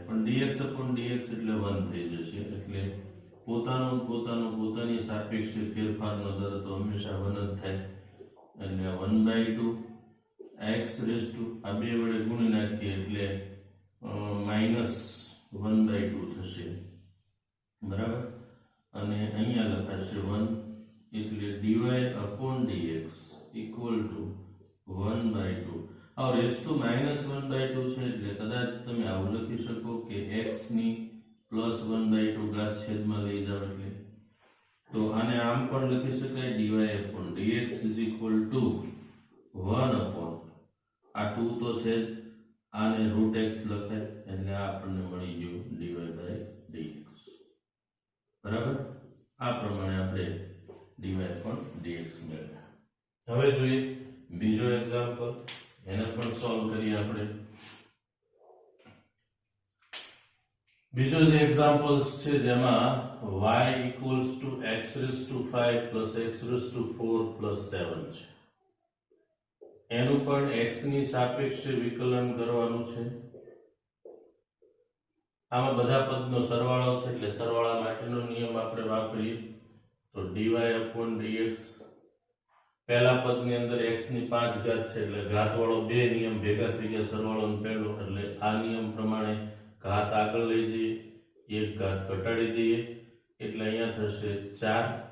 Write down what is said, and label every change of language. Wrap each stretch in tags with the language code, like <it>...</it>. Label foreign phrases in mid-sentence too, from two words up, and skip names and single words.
<gu>પણ</gu> <en>dx upon dx</en> <gu>એટલે 1 થઈ જશે એટલે પોતાની સાપેક્ષે ફેરફારનો દર તો હંમેશા 1 જ થાય એટલે 1/2</gu> <en>x raised to</en> <gu>આ બે વડે ગુણી નાખીએ એટલે -1/2 થશે. બરાબર? અને અહીંયા લખાશે 1 એટલે</gu> <en>dy upon dx equal to</en> <gu>1/2. હવે</gu> <en>raise to</en> <gu>-1/2 છે એટલે કદાચ તમે આવું લખી શકો કે x ની +1/2 ઘાત છેદમાં લઈ જાવ એટલે તો આને આમ પણ લખી શકાય</gu> <en>dy upon dx is equal to 1 upon</en> <gu>આ 2 તો છે આને √x લખાય એટલે આપણને મળી ગયું dy/dx. બરાબર? આ પ્રમાણે આપણે</gu> <en>dy upon dx</en> <gu>મેળવ્યા. હવે જોઈએ બીજો એક્ઝામ્પલ, એને પણ સોલ્વ કરીએ આપણે. બીજો જે એક્ઝામ્પલ્સ છે જેમાં</gu> <en>y equals to x raised to 5 plus x raised to 4 plus 7 છે.</en> <gu>એનું પણ x ની સાપેક્ષે વિકલન કરવાનું છે. આમાં બધા પદનો સરવાળો છે એટલે સરવાળા માટેનો નિયમ આપણે વાપરીએ તો</gu> <en>dy upon dx</en> <gu>પહેલા પદની અંદર x ની 5 ઘાત છે એટલે ઘાતવાળો બે નિયમ ભેગા થઈ ગયા સરવાળો પહેલો એટલે આ નિયમ પ્રમાણે ઘાત આગળ લઈ જઈએ, એક ઘાત ઘટાડી દઈએ એટલે અહીંયા થશે 4</gu>